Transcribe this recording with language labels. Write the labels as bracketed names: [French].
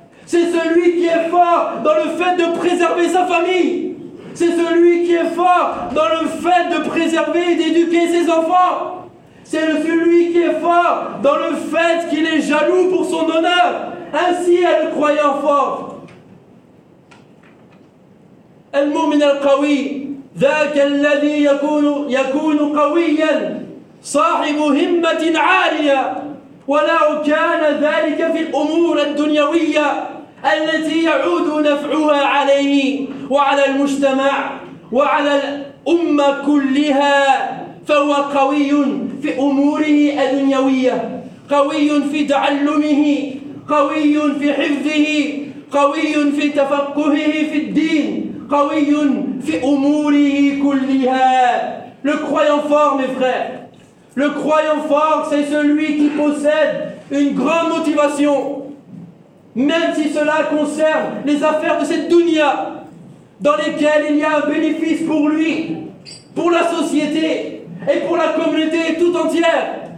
[French] C'est celui qui est fort dans le fait de préserver sa famille. C'est celui qui est fort dans le fait de préserver et d'éduquer ses enfants. C'est celui qui est fort dans le fait qu'il est jaloux pour son honneur. Ainsi est le croyant fort. [Arabic] المؤمن القوي ذاك الذي يكون قويا صاحب همة عالية ولو كان ذلك في الأمور الدنيوية التي يعود نفعها عليه وعلى المجتمع وعلى الأمة كلها فهو قوي في أموره الدنيوية قوي في تعلمه قوي في حفظه قوي في تفقهه في الدين قَوِيٌّ فِي أُمُورِهِ كُلِّهَا. [French] Le croyant fort, mes frères, le croyant fort, c'est celui qui possède une grande motivation, même si cela concerne les affaires de cette dunya, dans lesquelles il y a un bénéfice pour lui, pour la société et pour la communauté tout entière.